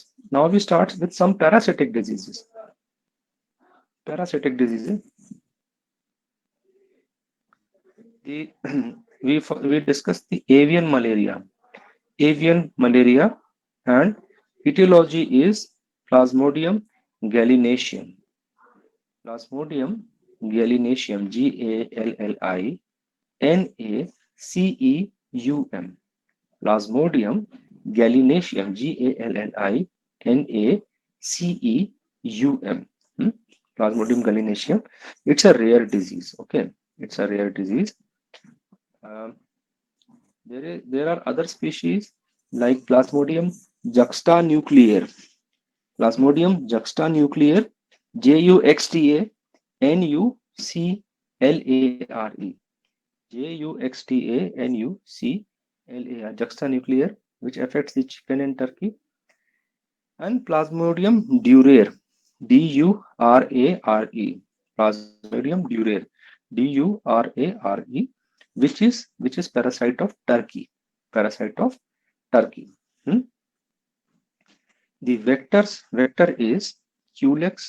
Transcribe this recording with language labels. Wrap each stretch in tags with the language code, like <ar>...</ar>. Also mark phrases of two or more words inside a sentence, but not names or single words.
<en>Now we start with some parasitic diseases. Parasitic diseases. The we discussed the avian malaria. Avian malaria, and etiology is Plasmodium gallinaceum. Plasmodium gallinaceum, Gallinaceum. Plasmodium gallinaceum, Gallinaceum. Plasmodium gallinaceum. It's a rare disease. Okay, it's a rare disease. There are other species like Plasmodium juxtanucleare. Plasmodium juxtanucleare, Juxtanucleare. Juxtanuclear, juxtanuclear, which affects the chicken and turkey. And Plasmodium durare, Durare. Plasmodium durare, Durare, which is parasite of turkey. Parasite of turkey. The vector is Culex.</en>